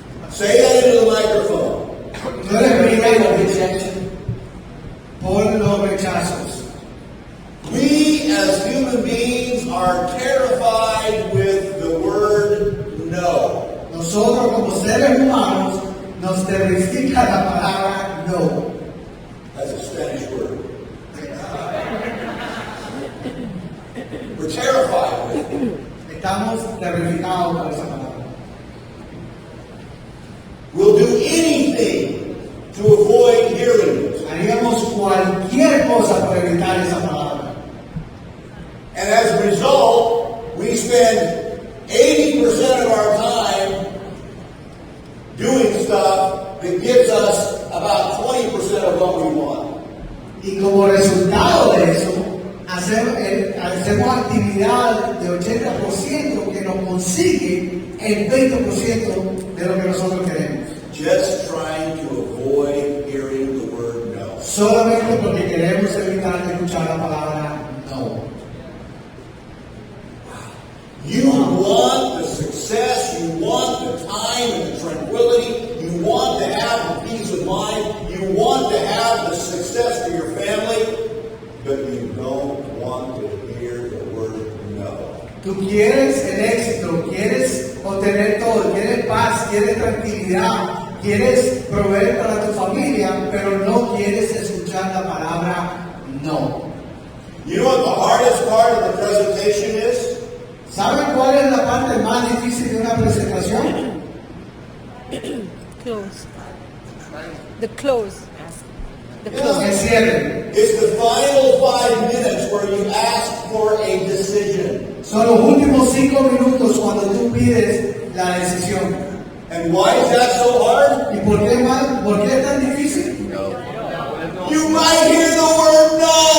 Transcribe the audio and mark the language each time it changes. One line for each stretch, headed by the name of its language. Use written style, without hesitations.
English: Say that into the microphone.
Spanish: Tú eres brillante por los rechazos.
English: We as human beings are terrified with the word no.
Spanish: nosotros como seres humanos nos terrifica la palabra no.
English: That's a Spanish word. We're terrified with it.
Spanish: Estamos terrificados por esa palabra.
English: We'll do anything to avoid hearing it.
Spanish: Haríamos cualquier cosa por evitar esa palabra.
English: And as a result, we spend 80% of our time doing stuff that gives us about 20% of what we want.
Spanish: Y como resultado de eso, hacemos actividad de 80% que nos consigue el 20% de lo que nosotros queremos.
English: Just trying to avoid hearing the word no.
Spanish: Solamente porque queremos evitar escuchar la palabra no.
English: You want the success, you want the time and the tranquility, you want to have the peace of mind, you want to have the success for your family, but you don't want to hear the word no.
Spanish: Tú quieres el éxito, quieres obtener todo, quieres paz, quieres tranquilidad, quieres proveer para tu familia, pero no quieres escuchar la palabra no.
English: You know what the hardest part of the presentation is?
Spanish: ¿Saben cuál es la parte más difícil de una presentación?
English: Close. The close. The
Spanish: El
English: close.
Spanish: cierre.
English: It's the final 5 minutes where you ask for a decision.
Spanish: Son los últimos 5 minutos cuando tú pides la decisión.
English: And why is that so hard?
Spanish: ¿Y por qué es tan difícil?
English: You might hear the word no.